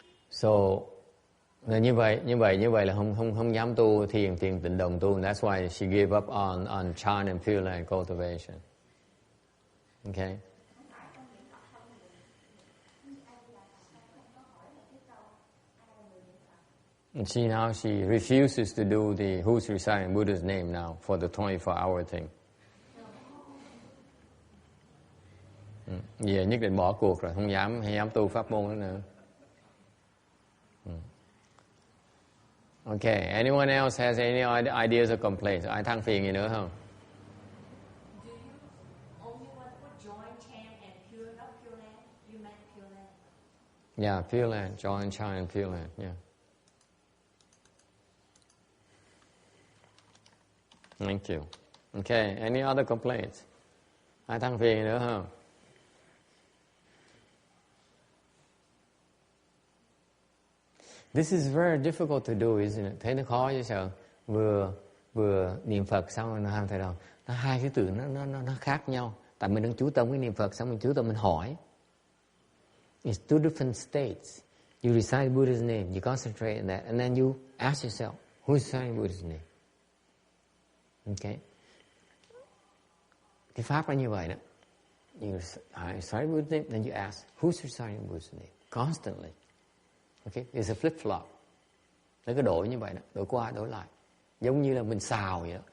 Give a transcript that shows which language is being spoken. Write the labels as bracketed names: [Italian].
[Vietnamese] So như vậy là không dám tu thiền tịnh đồng tu. [English] That's why she gave up on chant and Pureland cultivation. Okay. And she refuses to do the who's reciting Buddha's name now for the 24-hour thing. [Vietnamese] Giờ nhất định bỏ cuộc rồi, không dám tu pháp môn nữa. [English] Okay, anyone else has any ideas or complaints? [Vietnamese] Ai than phiền gì nữa không? [English] Do you only want to join chant and pure, not Pureland? You meant Pureland. Yeah, Pureland, join chant and Pureland, yeah. Thank you. Okay, any other complaints? [Vietnamese] Ai than phiền nữa không? [English] This is very difficult to do, isn't it? [Vietnamese] Thấy nó khó chứ sao? Vừa niệm Phật xong rồi nó ham thầy đâu. Nó hai cái từ nó khác nhau. Tại mình đang chú tâm cái niệm Phật xong mình chú tâm mình hỏi. [English] It's two different states. You recite Buddha's name, you concentrate on that, and then you ask yourself, who is reciting Buddha's name? Okay. [Vietnamese] Cái pháp là như vậy đó. [English] You recite Buddha's name, then you ask, who's reciting Buddha's name? Constantly. Okay, it's a flip-flop. [Vietnamese] Nó cứ đổi như vậy đó, đổi qua đổi lại. Giống như là mình xào vậy đó.